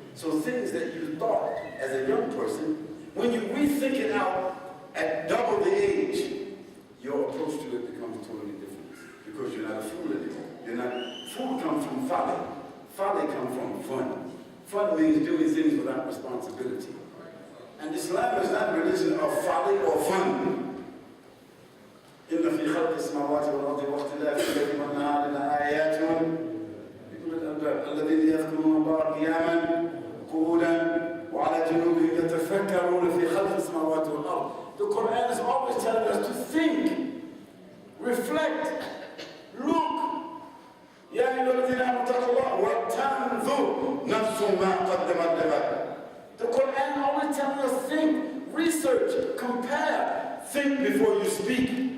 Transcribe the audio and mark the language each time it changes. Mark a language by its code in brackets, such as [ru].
[en] So things that you thought as a young person, when you rethink it out at double the age, your approach to it becomes totally different. Because you're not a fool anymore. Fool comes from folly. Folly comes from fun. Fun means doing things without responsibility. And Islam is not a religion of folly or fun. [ar] إن في خلق السماوات والأرض واختلاف الليل والنهار لآيات لأولي الألباب الذين يذكرون الله قياما قعودا وعلى جنوبهم يتفكرون في خلق السماوات والأرض. [en] The Quran is always telling us to think, reflect, look. [ar] يا أيها الذين آمنوا اتقوا الله ولتنظر نفس ما قدمت لغد. [en] The Quran always telling us think, research, compare, think before you speak.